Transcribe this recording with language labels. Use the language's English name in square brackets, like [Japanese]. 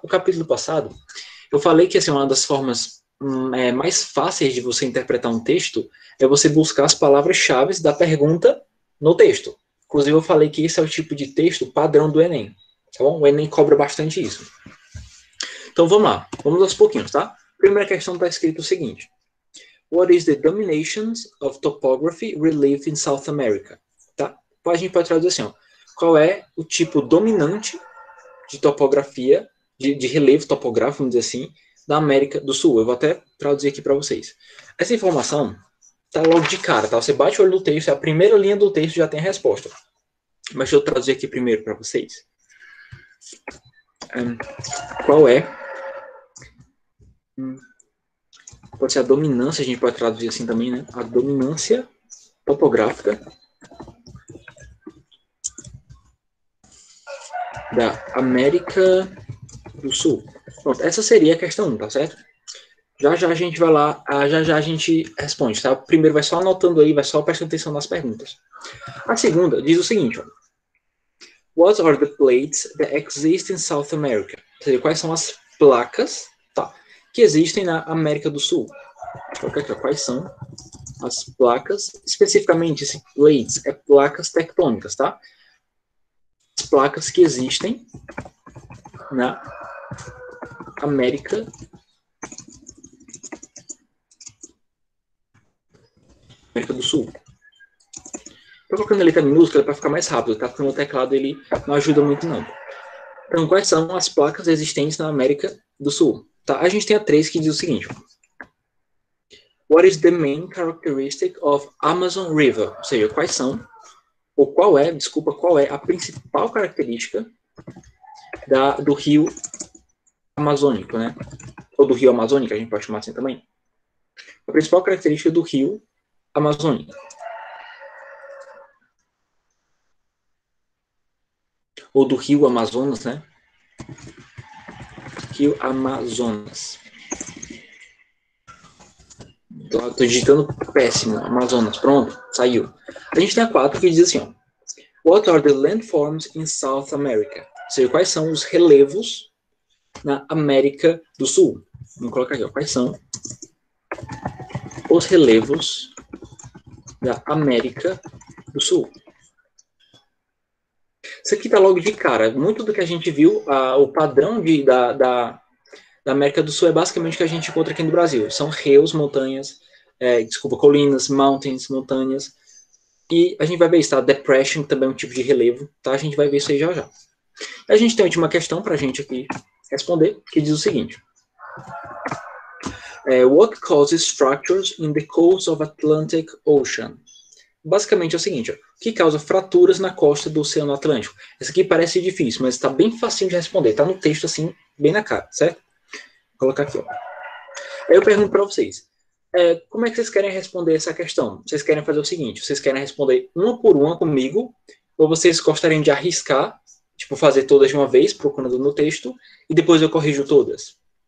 [Portuguese] O capítulo passado, eu falei que assim, uma das formas mais fáceis de você interpretar um texto é você buscar as palavras-chave da pergunta no texto. Inclusive, eu falei que esse é o tipo de texto padrão do Enem. Tá bom? O Enem cobra bastante isso. Então, vamos lá. Vamos aos pouquinhos, tá? Primeira questão está escrito o seguinte. [English] What is the dominations of topography relief in South America? [Portuguese] Tá? A gente pode traduzir assim, ó. Qual é o tipo dominante de topografia, de relevo topográfico, vamos dizer assim, da América do Sul? Eu vou até traduzir aqui para vocês. Essa informação tá logo de cara, tá? Você bate o olho no texto, a primeira linha do texto já tem a resposta. Mas deixa eu traduzir aqui primeiro para vocês. Qual é? Pode ser a dominância, a gente pode traduzir assim também, né? A dominância topográfica da América do Sul. Pronto, essa seria a questão 1, tá certo? Já a gente vai lá, já a gente responde, tá? Primeiro vai só anotando aí, vai só prestando atenção nas perguntas. A segunda diz o seguinte, ó. [English] What are the plates that exist in South America? [Portuguese] Ou seja, quais são as placas, tá, que existem na América do Sul? Quais são as placas, especificamente esse plates, é placas tectônicas, tá? As placas que existem na América do Sul. Estou colocando a letra minúscula para ficar mais rápido, tá? Porque o meu teclado ele não ajuda muito, não. Então, quais são as placas existentes na América do Sul? Tá? A gente tem a 3 que diz o seguinte. [English] What is the main characteristic of Amazon River? [Portuguese] Ou seja, quais são, ou qual é a principal característica do rio amazônico, né? Ou do rio amazônico, a gente pode chamar assim também. A principal característica do rio amazônico. Ou do rio Amazonas, né? Rio Amazonas. Tô digitando péssimo. Amazonas, pronto, saiu. A gente tem a 4 que diz assim, ó. [English] What are the landforms in South America? [Portuguese] Ou seja, quais são os relevos na América do Sul? Vamos colocar aqui, ó. Quais são os relevos da América do Sul. Isso aqui tá logo de cara. Muito do que a gente viu, o padrão da América do Sul é basicamente o que a gente encontra aqui no Brasil. São rios, montanhas, colinas, mountains, montanhas. E a gente vai ver isso, tá? Depression também é um tipo de relevo, tá? A gente vai ver isso aí já já. A gente tem a última questão pra gente aqui responder, que diz o seguinte. [English] What causes fractures in the coast of Atlantic Ocean? [Portuguese] Basicamente é o seguinte, ó, o que causa fraturas na costa do Oceano Atlântico? Essa aqui parece difícil, mas está bem facinho de responder. Está no texto assim, bem na cara, certo? Vou colocar aqui, ó. Aí eu pergunto para vocês, como é que vocês querem responder essa questão? Vocês querem fazer o seguinte, vocês querem responder uma por uma comigo, ou vocês gostariam de arriscar, tipo, fazer todas de uma vez, procurando no texto, e depois eu corrijo todas?